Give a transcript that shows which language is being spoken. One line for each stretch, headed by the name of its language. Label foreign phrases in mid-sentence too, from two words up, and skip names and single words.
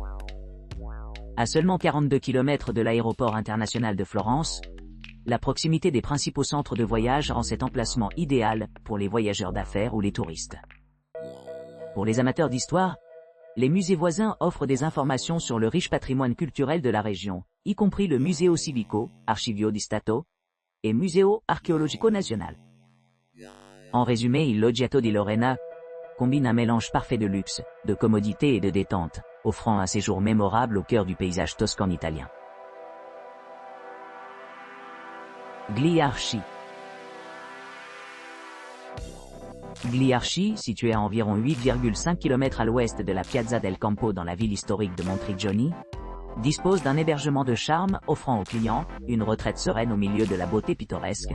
French: À seulement 42 km de l'aéroport international de Florence, la proximité des principaux centres de voyage rend cet emplacement idéal pour les voyageurs d'affaires ou les touristes. Pour les amateurs d'histoire, les musées voisins offrent des informations sur le riche patrimoine culturel de la région, y compris le Museo Civico, Archivio di Stato, et Museo Archeologico Nazionale. En résumé, Il Loggiato di Lorena combine un mélange parfait de luxe, de commodité et de détente, offrant un séjour mémorable au cœur du paysage toscan italien. Gliarci. Gliarci, situé à environ 8,5 km à l'ouest de la Piazza del Campo dans la ville historique de Monteriggioni, dispose d'un hébergement de charme offrant aux clients une retraite sereine au milieu de la beauté pittoresque.